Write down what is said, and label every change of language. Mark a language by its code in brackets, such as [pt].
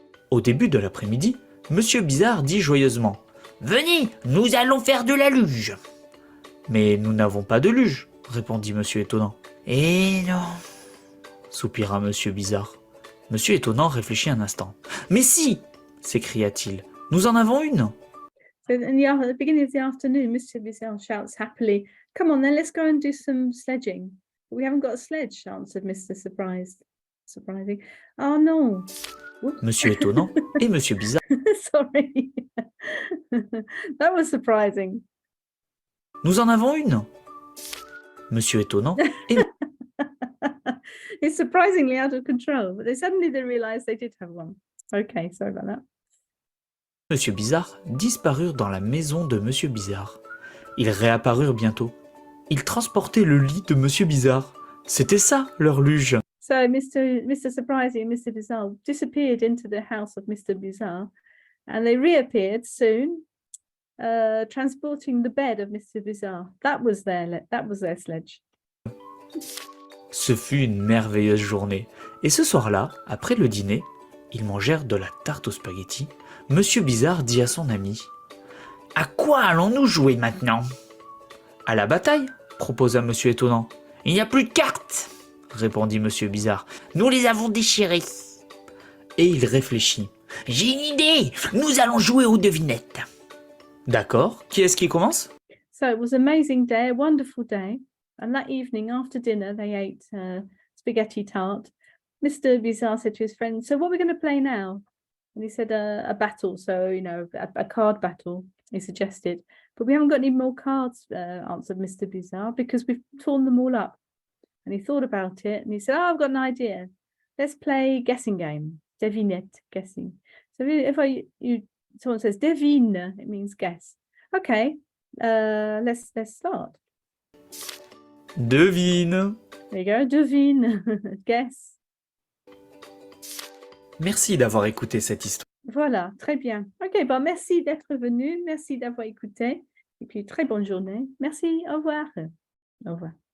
[fr] Au début de l'après-midi, Monsieur Bizarre dit joyeusement « Venez, nous allons faire de la luge !»« Mais nous n'avons pas de luge, » répondit Monsieur Étonnant. « Eh non !» soupira Monsieur Bizarre. Monsieur Étonnant réfléchit un instant. « Mais si !» s'écria-t-il. « Nous en avons une !» [en] So at the beginning of the afternoon, Mr. Bizarre shouts happily, "Come on then, let's go and do some sledging." "But we haven't got a sledge," answered Mr. Surprising. "Oh no." Whoops. [fr] Monsieur Étonnant et Monsieur Bizarre. [en] Sorry. That was surprising. [fr] Nous en avons une. Monsieur Étonnant et [en] It's surprisingly out of control, but they realized they did have one. Okay, sorry about that. [fr] Monsieur Bizarre disparurent dans la maison de Monsieur Bizarre. Ils réapparurent bientôt. Ils transportaient le lit de Monsieur Bizarre. C'était ça, leur luge. [en] So Mr. Surprising and Mr. Bizarre disappeared into the house of Mr. Bizarre, and they reappeared soon, transporting the bed of Mr. Bizarre. That was their sledge. [fr] Ce fut une merveilleuse journée. Et ce soir-là, après le dîner, ils mangèrent de la tarte aux spaghettis. Monsieur Bizarre dit à son ami « À quoi allons-nous jouer maintenant ?»« À la bataille » proposa Monsieur Étonnant. « Il n'y a plus de cartes !» répondit Monsieur Bizarre. « Nous les avons déchirées. » Et il réfléchit. « J'ai une idée, nous allons jouer aux devinettes. » D'accord, qui est-ce qui commence? [en] So it was an amazing day, a wonderful day. And that evening after dinner, they ate spaghetti tart. Mr. Bizarre said to his friend, "So what are we going to play now?" And he said a battle, so, a card battle, he suggested. "But we haven't got any more cards," answered Mr. Bizarre, "because we've torn them all up." And he thought about it and he said, "Oh, I've got an idea. Let's play guessing game, devinette, guessing." So if someone says devine, it means guess. Okay, let's start. [fr] Devine. [en] There you go, devine, guess. [fr] Merci d'avoir écouté cette histoire. Voilà, très bien. Ok, bon, merci d'être venu, merci d'avoir écouté, et puis très bonne journée. Merci, au revoir. Au revoir.